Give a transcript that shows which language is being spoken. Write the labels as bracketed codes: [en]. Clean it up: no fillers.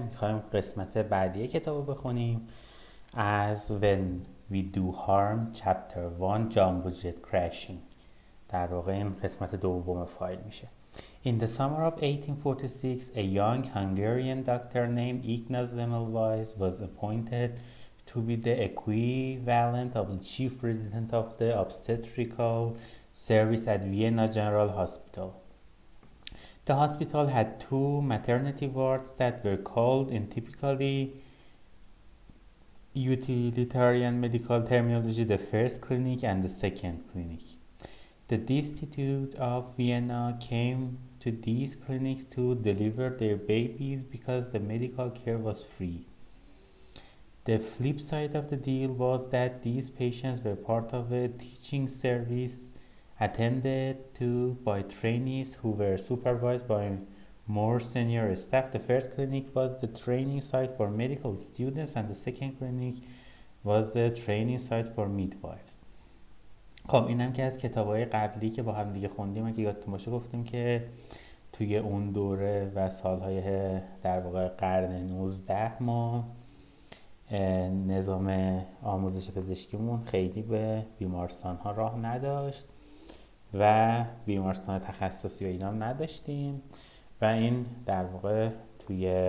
[fa] میخوایم قسمت بعدی کتاب بخونیم از When We Do Harm Chapter 1 Jumbo Jet Crashing. در واقع این قسمت دوم فایل میشه. [en] In the summer of 1846, a young Hungarian doctor named Ignaz Semmelweis was appointed to be the equivalent of the chief resident of the obstetrical service at Vienna General Hospital. The hospital had two maternity wards that were called in typically utilitarian medical terminology the first clinic and the second clinic. The destitute of Vienna came to these clinics to deliver their babies because the medical care was free. The flip side of the deal was that these patients were part of a teaching service attended to by trainees who were supervised by more senior staff. The first clinic was the training site for medical students and the second clinic was the training site for midwives. [fa] خب اینم که از کتابای قبلی که با هم دیگه خوندیم، اگه یادتون باشه گفتیم که توی اون دوره و سالهای در واقع قرن 19 ما نظام آموزش پزشکیمون خیلی به بیمارستان ها راه نداشت و بیمارستان تخصصی و اینا نداشتیم و این در واقع توی